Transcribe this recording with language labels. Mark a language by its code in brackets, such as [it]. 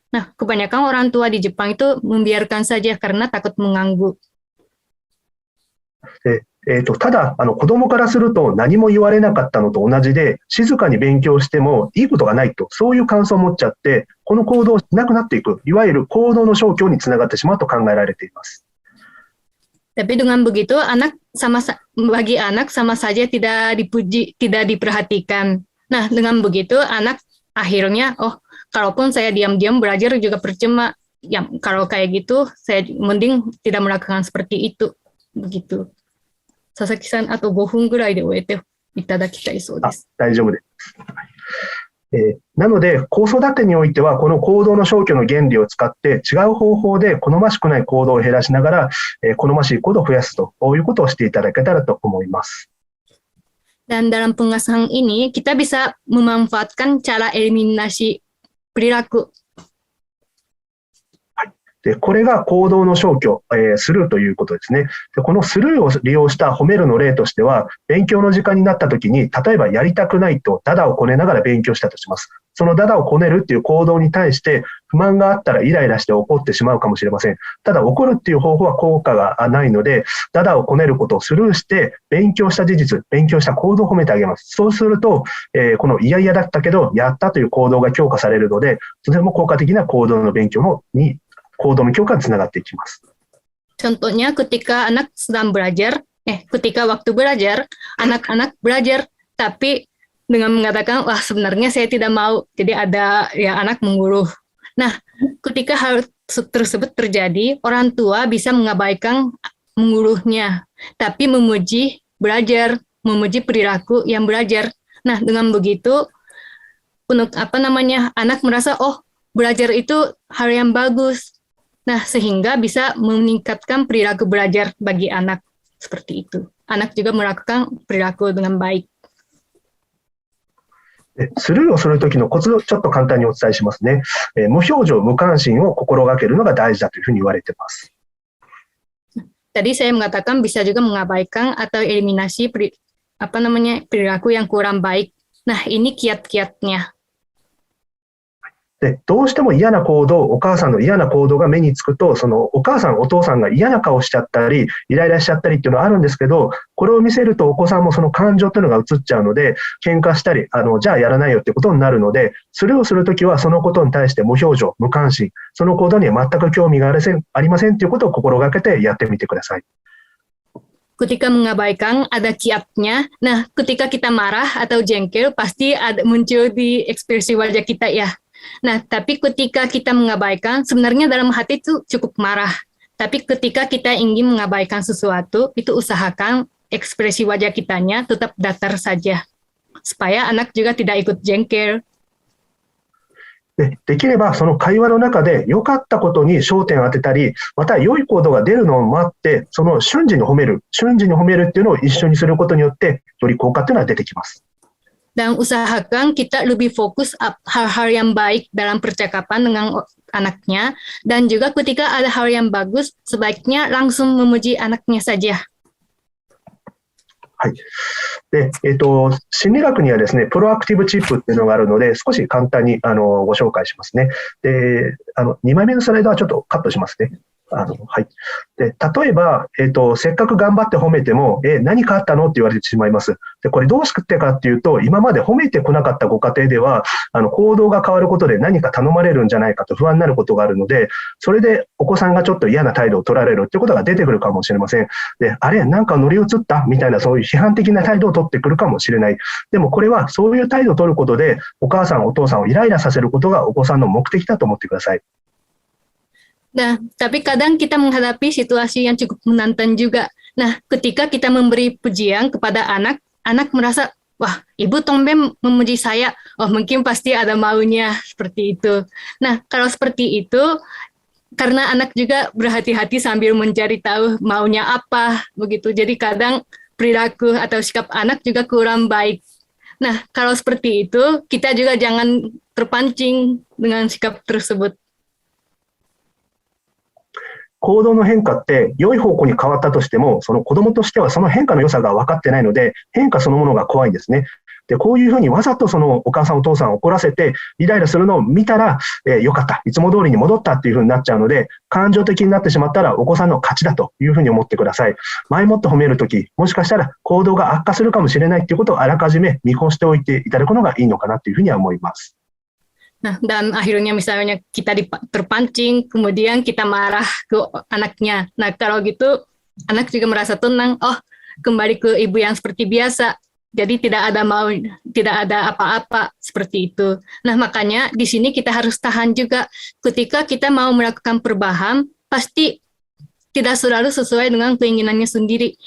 [id] Nah, kebanyakan orang tua di Jepang itu membiarkan saja karena takut mengganggu. [ja] ただ子供からすると何も言われなかったのと同じで、静かに勉強してもいいことがないと、そういう感想を持っちゃって、この行動をしなくなっていく、いわゆる行動の消去につながってしまうと考えられています。 [id] Tapi dengan begitu, bagi anak sama saja tidak dipuji, tidak diperhatikan. Nah, dengan begitu anak akhirnya, oh, kalaupun saya diam-diam belajar juga percuma. Ya, kalau kayak gitu, saya mending tidak melakukan seperti itu. Begitu. [ja] 佐々木さん、あと5分ぐらいで終えていただきたいそうです。大丈夫です。なので、子育てにおいては、この行動の消去の原理を使って、違う方法で好ましくない行動を減らしながら、好ましい行動を増やすということをしていただけたらと思います。 [id] Dan dalam pengasuhan ini, kita bisa memanfaatkan cara eliminasi perilaku. [ja] で、これが行動の消去、スルーということですね。で、このスルーを利用した褒めるの例としては、勉強の時間になった時に、例えばやりたくないとダダをこねながら勉強したとします。そのダダをこねるっていう行動に対して不満があったらイライラして怒ってしまうかもしれません。ただ怒るっていう方法は効果がないので、ダダをこねることをスルーして勉強した事実、勉強した行動を褒めてあげます。そうすると、この嫌々だったけどやったという行動が強化されるので、とても効果的な行動の勉強に行動の強化につながっていきます。 [id] Contohnya ketika anak sedang belajar, ketika waktu belajar, anak-anak belajar, tapi dengan mengatakan, wah sebenarnya saya tidak mau, jadi ada ya anak mengeluh. Nah, ketika hal tersebut terjadi, orang tua bisa mengabaikan mengeluhnya, tapi memuji belajar, memuji perilaku yang belajar. Nah, dengan begitu, anak merasa, oh belajar itu hal yang bagus. Nah, sehingga bisa meningkatkan perilaku belajar bagi anak seperti itu. Anak juga melakukan perilaku dengan baik. [ja] スルーをするときのコツをちょっと簡単にお伝えしますね。無表情、無関心を心がけるのが大事だというふうに言われています。 [id] Tadi saya mengatakan bisa juga mengabaikan atau eliminasi perilaku yang kurang baik. Nah, ini kiat-kiatnya. [ja] で、どうしても嫌な行動、お母さんの嫌な行動が目につくと、そのお母さん、お父さんが嫌な顔しちゃったり、イライラしちゃったりっていうのはあるんですけど、これを見せるとお子さんもその感情っていうのが映っちゃうので、喧嘩したり、じゃあやらないよってことになるので、それをするときはそのことに対して無表情、無関心、その行動には全く興味がありませんっていうことを心がけてやってみてください。 [id] Ketika mengabaikan ada kiatnya. Nah, ketika kita marah atau jengkel pasti muncul di ekspresi wajah kita ya. Nah, tapi ketika kita mengabaikan, sebenarnya dalam hati itu cukup marah. Tapi ketika kita ingin mengabaikan sesuatu, itu usahakan ekspresi wajah kitanya tetap datar saja. supaya anak juga tidak ikut jengkel. [ja] できればその会話の中で良かったことに焦点を当てたり、また良い行動が出るのを待って、その瞬時に褒めるっていうのを一緒にすることによって、より効果っていうのは出てきます。 [id] Dan usahakan kita lebih fokus hal-hal yang baik dalam percakapan dengan anaknya, dan juga ketika ada hal yang bagus, sebaiknya langsung memuji anaknya saja. [ja] はい。で、心理学にはですね、プロアクティブチップっていうのがあるので、少し簡単にご紹介しますね。で、2枚目のスライドはちょっとカットしますね。はい。で、例えば、せっかく頑張って褒めても、何かあったのって言われてしまいます。で、これどうしてかっていうと、今まで褒めてこなかったご家庭では、行動が変わることで何か頼まれるんじゃないかと不安になることがあるので、それでお子さんがちょっと嫌な態度を取られるっていうことが出てくるかもしれません。で、あれ、なんか乗り移ったみたいな、そういう批判的な態度を取ってくるかもしれない。でもこれは、そういう態度を取ることで、お母さん、お父さんをイライラさせることがお子さんの目的だと思ってください。 [id] Nah, tapi kadang kita menghadapi situasi yang cukup menantang juga. Nah, ketika kita memberi pujian kepada anak, anak merasa, wah, ibu tumben memuji saya. Oh, mungkin pasti ada maunya, seperti itu. Nah, kalau seperti itu, karena anak juga berhati-hati sambil mencari tahu maunya apa, begitu. Jadi kadang perilaku atau sikap anak juga kurang baik. Nah, kalau seperti itu, kita juga jangan terpancing dengan sikap tersebut. [ja] 行動の変化って良い方向に変わったとしても、その子供としてはその変化の良さが分かってないので、変化そのものが怖いんですね。で、こういうふうにわざとそのお母さんお父さんを怒らせてイライラするのを見たら、よかった、いつも通りに戻ったっていうふうになっちゃうので、感情的になってしまったらお子さんの勝ちだというふうに思ってください。前もって褒めるとき、もしかしたら行動が悪化するかもしれないっていうことをあらかじめ見越しておいていただくのがいいのかなというふうには思います。 [id] Nah, dan akhirnya misalnya kita terpancing, kemudian kita marah ke anaknya. Nah, kalau gitu, anak juga merasa tenang, oh, kembali ke ibu yang seperti biasa. Jadi tidak ada apa-apa seperti itu. Nah, makanya di sini kita harus tahan juga. Ketika kita mau melakukan perubahan, pasti tidak selalu sesuai dengan keinginannya sendiri.